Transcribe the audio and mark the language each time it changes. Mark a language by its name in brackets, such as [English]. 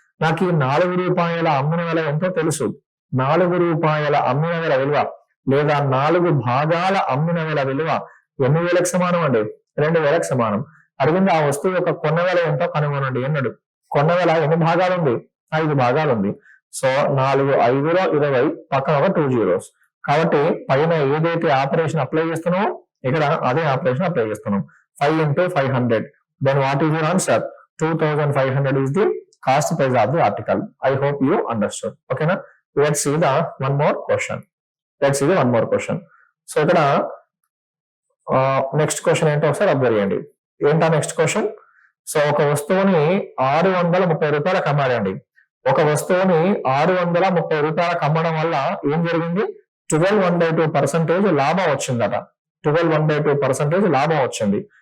[Telugu] నాకు ఈ 4 రూపాయల అమ్మిన వెల ఎంతో తెలుసు. 4 రూపాయల అమ్మిన వెల విలువ లేదా 4 భాగాల అమ్మిన వెల విలువ ఎన్ని వేలకు సమానం అండి? 2000కు సమానం. అడిగింది ఆ వస్తువు యొక్క కొన్న వెల ఎంతో కనుగొనండి అన్నాడు. కొన్న వెల ఎన్ని భాగాలు ఉంది? 5 భాగాలు ఉంది. సో 4 5లో 20 పక్కన ఒక 2 zeros. కాబట్టి పైన ఏదైతే ఆపరేషన్ అప్లై చేస్తున్నామో ఇక్కడ అదే ఆపరేషన్ అప్లై చేస్తున్నాం. 5 into 500. [English] Then what is your answer? 2500 is the cost price of the article. I hope you understood. Okay na? Let's see the one more question. [Telugu] So ఇక్కడ next question ఏంటో ఒకసారి observe చేయండి. ఏంటా next question? So ఒక వస్తువుని 630 రూపాయలకు అమ్మారండి. ఒక వస్తువుని 630 రూపాయలకు అమ్మడం వల్ల ఏం జరిగింది? 12/2% లాభం వచ్చిందట. 12/2% లాభం వచ్చింది.